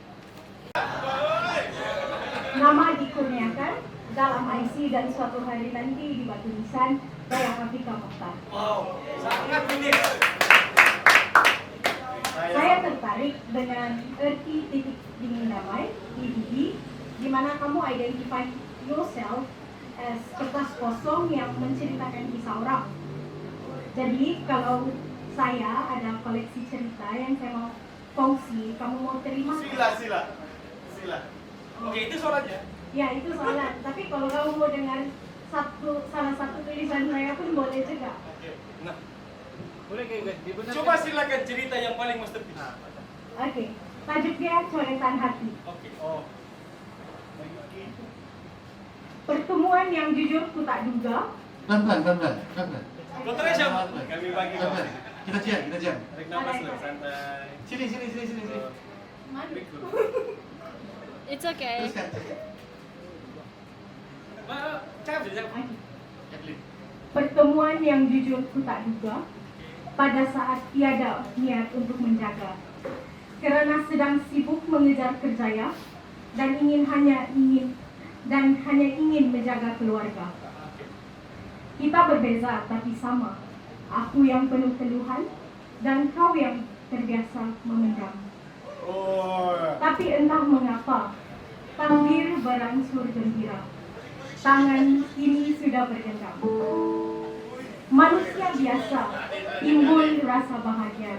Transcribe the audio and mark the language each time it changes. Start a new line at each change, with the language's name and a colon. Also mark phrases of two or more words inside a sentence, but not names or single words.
Malay: Nama dikurniakan dalam IC dan suatu hari nanti di batu nisan Raya Afrika Mokhtar. Sangat unik. Saya tertarik dengan erti titik dingin damai (TDD), di mana kamu
English: identify yourself as
Malay: kertas kosong yang menceritakan kisah orang. Jadi kalau saya ada koleksi cerita yang saya mau kongsi, kamu mau terima? Sila. Oke, itu soalnya. Ya, itu soalan. Tapi kalau kamu mau dengar salah satu tulisan saya pun boleh juga. Nah, Boleh kayak dibenarkan. coba silakan cerita yang paling masterpiece. Oke, tajuknya Coretan Hati. Oke. Oh. Pertemuan yang jujur ku tak duga, Pelan-pelan. Kotornya siapa? Pelan-pelan. Kami bagi Pelan-pelan. Kita jam. Tarik nafas lo, santai. Sini.
English: It's okay.
Malay: Teruskan. Cakap. Kathleen. Pertemuan yang jujur ku tak duga pada saat tiada niat untuk menjaga. Kerana sedang sibuk mengejar kerjaya dan hanya ingin menjaga keluarga. Kita berbeza tapi sama. Aku yang penuh keluhan dan kau yang terbiasa memendam. Tapi entah mengapa takdir beransur gembira. Tangan kini sudah bergenggam. Manusia biasa, timbul rasa bahagia.